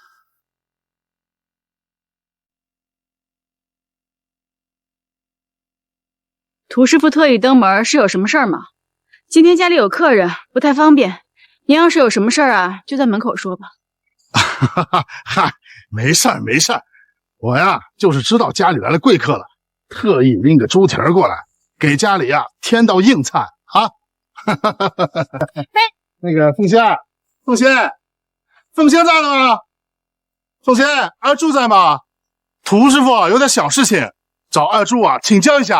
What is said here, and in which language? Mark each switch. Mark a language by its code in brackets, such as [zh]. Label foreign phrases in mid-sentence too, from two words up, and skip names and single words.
[zh] 涂師傅特意登門是有什麼事兒嗎？今天家裡有客人，不太方便。您要是有什麼事兒啊，就在門口說吧。嗨，沒事兒沒事兒，我呀就是知道家裡來了貴客了，特意拎個豬蹄兒過來，給家裡呀添道硬菜啊。那個鳳仙在了嗎？鳳仙，二柱在嗎？涂師傅有點小事情，找二柱啊請教一下。